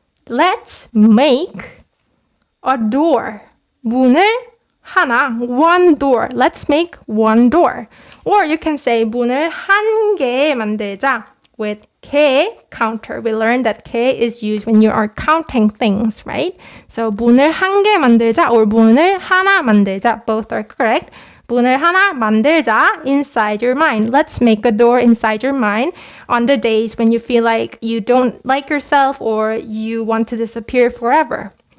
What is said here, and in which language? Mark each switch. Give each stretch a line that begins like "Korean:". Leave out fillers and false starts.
English: Let's make a door.
Korean: 문을 하나,
English: one door. Let's make one door. Or you can say
Korean: 문을 한 개 만들자
English: with 개 counter. We learned that 개 is used when you are counting things, right?
Korean: So 문을 한 개 만들자 or 문을 하나 만들자.
English: Both are correct.
Korean: 문을 하나 만들자
English: inside your mind. Let's make a door inside your mind on the days when you feel like you don't like yourself or you want to disappear forever.